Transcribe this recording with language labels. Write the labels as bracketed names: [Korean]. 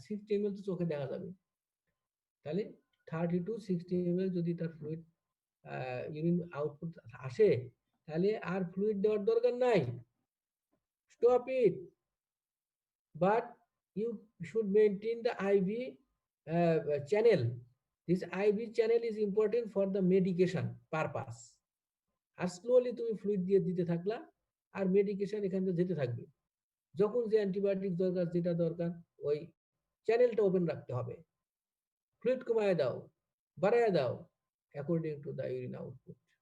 [Bangla] 60 ml তো চোখে দেখা যাবে। তাহলে 30 to 60 ml যদি তার ফ্লুইড ইউরিন আউটপুট আসে, তাহলে আর ফ্লুইড দেওয়ার দরকার নাই, [English] Stop it. But you should maintain the IV channel. This IV channel is important for the medication purpose। [Bangla] আর slowly তুমি ফ্লুইড দিয়ে দিতে থাকলা, আর মেডিকেশন এখান থেকে যেতে থাকবে। যখন যে অ্যান্টিবায়োটিক দরকার, যেটা দরকার, ওই চ্যানেলটা ওপেন রাখতে হবে। ফ্লুইড কমায় দাও, বাড়ায় দাও [English] According to the urine output.